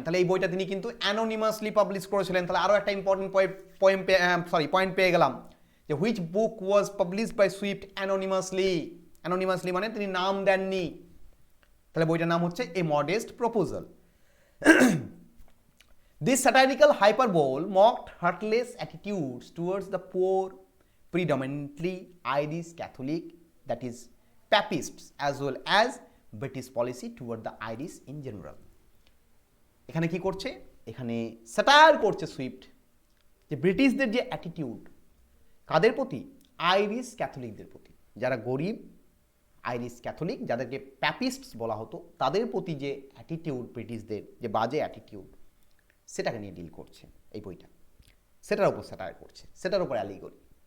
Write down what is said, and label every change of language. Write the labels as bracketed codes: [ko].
[bn] তাহলে এই বইটা তিনি কিন্তু অ্যানোনিমাসলি পাবলিশ করেছিলেন। তাহলে আরও একটা ইম্পর্টেন্ট পয়েন্ট পেয়ে গেলাম, যে [en] Which book was published by Swift anonymously. [bn] Anonymously মানে তিনি নাম দেননি। তাহলে বইটার নাম হচ্ছে এ modest proposal. [en] This satirical hyperbole mocked heartless attitudes towards the poor, predominantly Irish Catholic, that is Papists, as well as British policy toward the Irish in general. [bn] এখানে কি করছে? এখানে স্যাটায়ার করছে সুইফট, যে ব্রিটিশদের যে অ্যাটিটিউড, কাদের প্রতি? আইরিশ ক্যাথলিকদের প্রতি, যারা গরিব আইরিশ ক্যাথলিক, যাদেরকে প্যাপিস্টস বলা হতো, তাদের প্রতি যে অ্যাটিটিউড ব্রিটিশদের, যে বাজে অ্যাটিটিউড, সেটাকে নিয়ে ডিল করছে এই বইটা, সেটার উপর স্যাটায়ার করছে, সেটার উপর অ্যালিগরি।